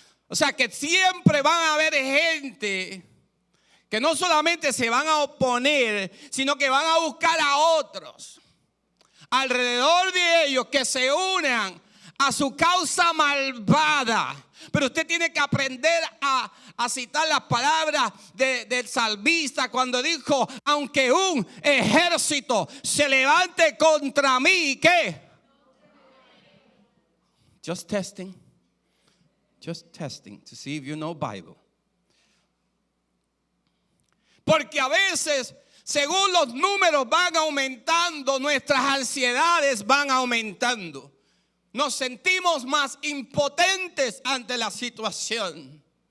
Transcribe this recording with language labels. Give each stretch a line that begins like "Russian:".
Spanish: O sea que siempre van a haber gente que no solamente se van a oponer, sino que van a buscar a otros alrededor de ellos que se unan a su causa malvada. Pero usted tiene que aprender a citar las palabras del salmista cuando dijo: aunque un ejército se levante contra mí, ¿qué?
English: Just testing to see if you know Bible.
Spanish: Porque a veces, según los números van aumentando, nuestras ansiedades van aumentando. Nos sentimos más impotentes ante la situación.